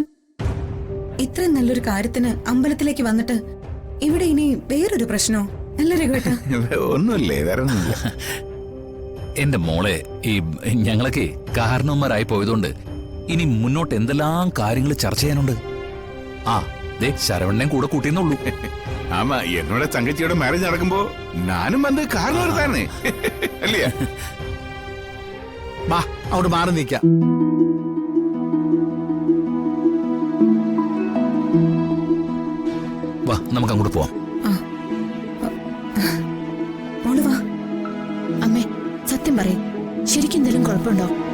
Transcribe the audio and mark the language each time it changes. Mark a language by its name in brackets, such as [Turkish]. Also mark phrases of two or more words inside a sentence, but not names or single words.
[Malayalam] ഇത്രയും നല്ലൊരു കാര്യത്തിന് അമ്പലത്തിലേക്ക് വന്നിട്ട് ഇവിടെ ഇനി വേറൊരു പ്രശ്നോ? അല്ല രഘുവേട്ടാ? ഒന്നുമില്ലേ, വേറെ ഒന്നുമില്ല. എന്റെ മോളെ, ഈ ഞങ്ങളൊക്കെ കാരണവന്മാരായി പോയതുകൊണ്ട് ഇനി മുന്നോട്ട് എന്തെല്ലാം കാര്യങ്ങൾ ചർച്ച ചെയ്യാനുണ്ട്. ആ ദേ, ശരവണ്ണനെ കൂടെ കൂട്ടിയെന്നുള്ളൂ. [Tamil] ஆமா, என்னோட தங்கச்சியோட மேரேஜ் நடக்கும்போ நானும் வந்து காரணம் இருந்தானே இல்லையா? [Malayalam] വാ, അവിടെ മാറി നിൽക്കാം. വാ, നമുക്ക് അങ്ങോട്ട് പോവാം. അമ്മേ, സത്യം പറയും, ശരിക്കും എന്തെങ്കിലും കുഴപ്പമുണ്ടോ?